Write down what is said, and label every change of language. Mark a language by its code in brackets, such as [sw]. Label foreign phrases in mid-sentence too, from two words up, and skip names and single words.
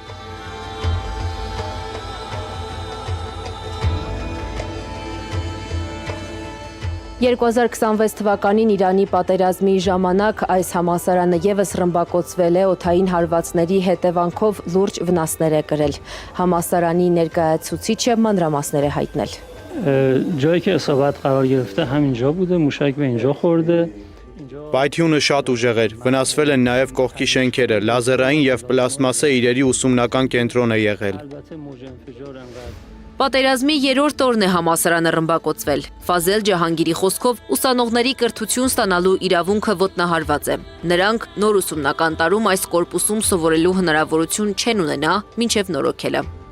[hy] «2026 թվականին Իրանի պատերազմի ժամանակ այս համալսարանը եւս ռմբակոծվել է, օդային հարվածների հետևանքով լուրջ վնասներ է կրել։ Համալսարանի ներկայացուցիչը մանրամասներ է հայտնել։ [fa] جایی که اصابت قرار گرفته همینجا بوده موشک به اینجا خورده [hy] Պայթյունը շատ ուժեղ էր, վնասվել են նաև կողքի շենքերը, լազերային եւ պլաստմասե իրերի ուսումնական կենտրոն է եղել։ Պատերազմի երրորդ օրն է համալսարանը ռմբակոծվել։ Ֆազել Ջահանգիրի խոսքով ուսանողների կրթություն ստանալու իրավունքը ոտնահարված է։ Նրանք նոր ուսումնական տարում այս կորպուսում սովորելու հնարավորություն չեն ունենա մինչև նորոգելը։